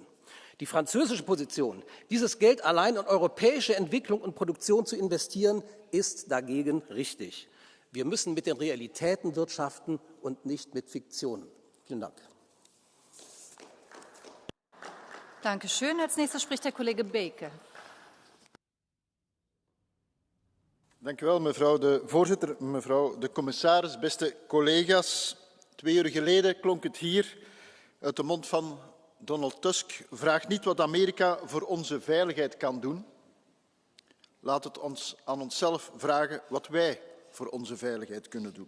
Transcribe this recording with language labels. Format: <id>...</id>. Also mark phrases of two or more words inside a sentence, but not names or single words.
<de>Die französische Position, dieses Geld allein in europäische Entwicklung und Produktion zu investieren, ist dagegen richtig. Wir müssen mit den Realitäten wirtschaften und nicht mit Fiktionen. Vielen Dank. Danke schön. Als nächster spricht der Kollege Beke.</de> <nl>Dank u wel, mevrouw de voorzitter, mevrouw de commissaris, beste collega's. 2 uur geleden klonk het hier uit de mond van Donald Tusk. Vraag niet wat Amerika voor onze veiligheid kan doen. Laat het ons aan onszelf vragen wat wij voor onze veiligheid kunnen doen.</nl>